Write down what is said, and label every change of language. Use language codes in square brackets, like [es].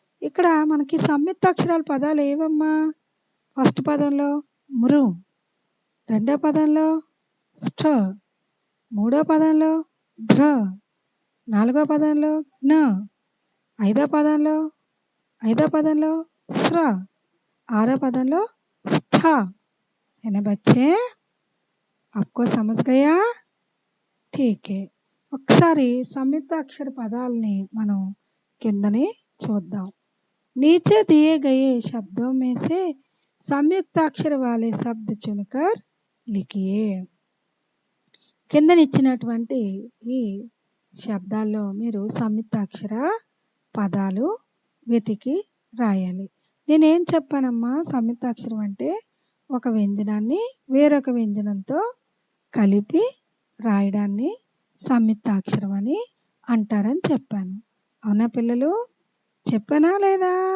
[te] ఇక్కడ మనకి సంయుక్తాక్షరాల పదాలు ఏవమ్మా? ఫస్ట్ పదంలో మృ, రెండో పదంలో ష్ఠ, మూడో పదంలో ధ్ర, నాలుగో పదంలో జ్ఞ, ఐదో పదంలో స్ర, ఆరో పదంలో స్థ. [hi] है ना बच्चे? आपको समझ गया? ठीक है. [te] ఒకసారి సంయుక్తాక్షర పదాలని మనం కిందనే చూద్దాం. [hi] नीचे दिए गए शब्दों में से సంయుక్తాక్షర वाले शब्द चुनकर लिखिए. [te] కిందనిచ్చినటువంటి ఈ శబ్దాల్లో మీరు సంయుక్తాక్షర పదాలు వెతికి రాయాలి. నేనేం చెప్పానమ్మా? సంయుక్తాక్షరం అంటే ఒక వ్యంజనాన్ని వేరొక వ్యంజనంతో కలిపి రాయడాన్ని సంయుక్తాక్షరం అని అంటారని చెప్పాను. అవునా పిల్లలు? చెప్పానా లేదా?